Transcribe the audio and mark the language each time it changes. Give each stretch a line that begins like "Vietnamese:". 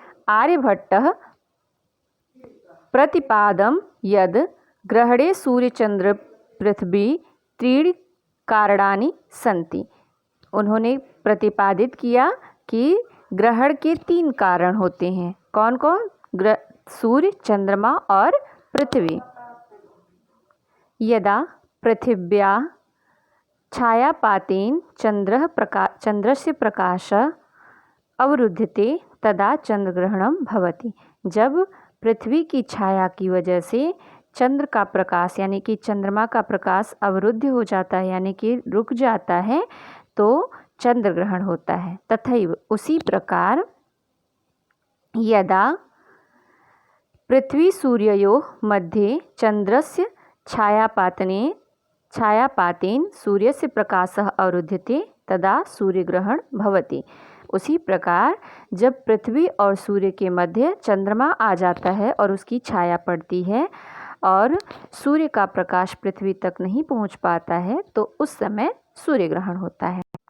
Sanskrit: आर्यभट्टः प्रतिपादम यद ग्रहणे सूर्य चंद्र पृथ्वी त्रीणि कारणानि सन्ति।
Hindi: उन्होंने प्रतिपादित किया कि ग्रहण के 3 कारण होते हैं। कौन कौन? सूर्य, चंद्रमा और पृथ्वी।
Sanskrit: यदा पृथिव्याः छायापातेन चंद्रस्य प्रकाशः अवरुध्यते तदा चंद्रग्रहणं भवति।
Hindi: जब पृथ्वी की छाया की वजह से चंद्र का प्रकाश यानी कि चंद्रमा का प्रकाश अवरुद्ध हो जाता है यानी कि रुक जाता है, तो चंद्र ग्रहण होता है।
Sanskrit: तथैव
Hindi: उसी प्रकार
Sanskrit: यदा पृथ्वी सूर्ययोः मध्ये चंद्रस्य छायापातेन सूर्यस्य प्रकाशः अवरुध्यते तदा सूर्यग्रहण भवति।
Hindi: उसी प्रकार जब पृथ्वी और सूर्य के मध्य चंद्रमा आ जाता है और उसकी छाया पड़ती है और सूर्य का प्रकाश पृथ्वी तक नहीं पहुंच पाता है तो उस समय सूर्य ग्रहण होता है।